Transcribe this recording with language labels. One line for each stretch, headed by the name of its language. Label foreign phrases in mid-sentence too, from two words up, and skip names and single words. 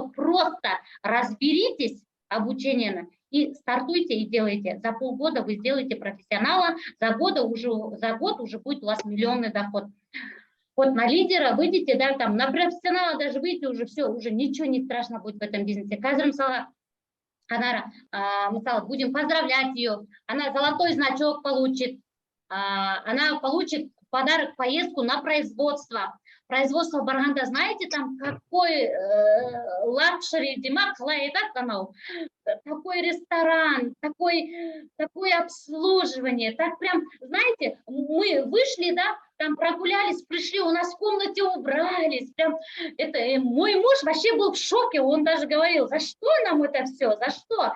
Russian: Так что просто разберитесь обучением и стартуйте и делайте. За полгода вы сделаете профессионала, за год уже будет у вас миллионный доход. Вот на лидера выйдете, да, там, на профессионала даже выйдете, уже все, уже ничего не страшно будет в этом бизнесе.
Kazakh: Қазір мысалы, Анара, мысалы,
Russian: будем поздравлять ее, она золотой значок получит, она получит подарок, поездку на производство. Производство барганда, знаете, там какой лакшери, Димак, такой ресторан, такое обслуживание, так прям, знаете, мы вышли, да, там прогулялись, пришли, у нас в комнате убрались, прям, это, мой муж вообще был в шоке, он даже говорил, за что нам это все, за что?